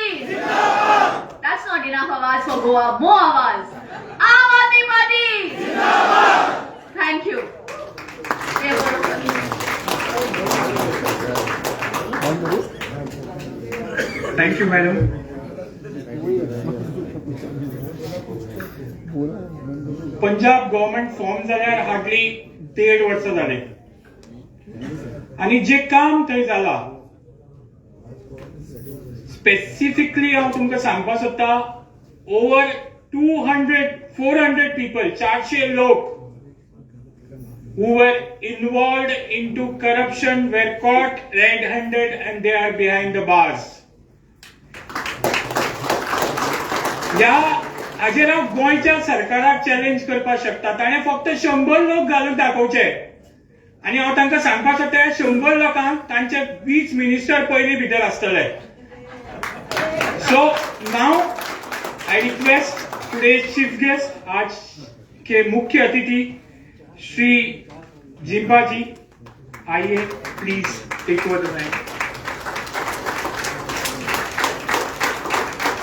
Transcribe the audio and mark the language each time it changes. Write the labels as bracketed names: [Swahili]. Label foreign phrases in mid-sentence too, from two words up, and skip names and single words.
[English] Zindabad! That's not enough Awaz for Goa. More Awaz. Aam Aadmi Party! Zindabad! Thank you. Thank you, madam. Punjab government form [Konkani] जाल्यार हार्डली 1.5 वर्सां जाले, आणि जे काम थंय जाला स्पेसिफिकली हांव तुमकां सांगपाक सोदता, [English] ओवर 400 people, 400 लोक who were involved into corruption were caught red-handed and they are behind the bars. [Konkani] ह्या हाजेर हांव गोंयच्या सरकाराक चॅलेंज करपाक शकता. ताणें फक्त 100 लोक घालून दाखोवचे, आनी हांव तांकां सांगपाक सोदता 100 लोकांक तांचे 20 मिनिस्टर पयलीं भितर आसतले. [English] So now I request today's chief guest, [Hindi] आज के मुख्य अतिथि श्री जिम्पा जी, आइए [English] please take over the mic.